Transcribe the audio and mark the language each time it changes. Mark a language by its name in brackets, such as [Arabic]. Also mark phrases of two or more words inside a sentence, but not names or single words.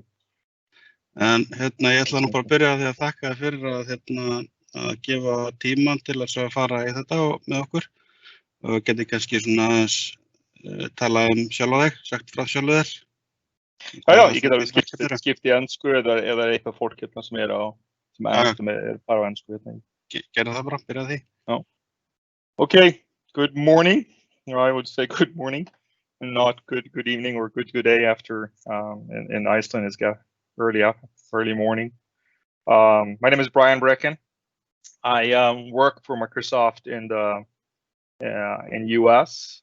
[Icelandic] En ég ætla nú bara að byrja því að þakka þér fyrir að gefa tíman til að fara í þetta með okkur. Og geti kannski svona tala sjálfa þig, sagt frá sjálfu þér. Já, ég get alveg skipt í ensku eða eitthvað fólk sem er bara á ensku. Gerðu það bara, byrja því. [English] No. Okay, good morning. I would say good morning, and not good evening or good day after. In Iceland, it's got early morning. My name is Brekkan. I work for Microsoft in US.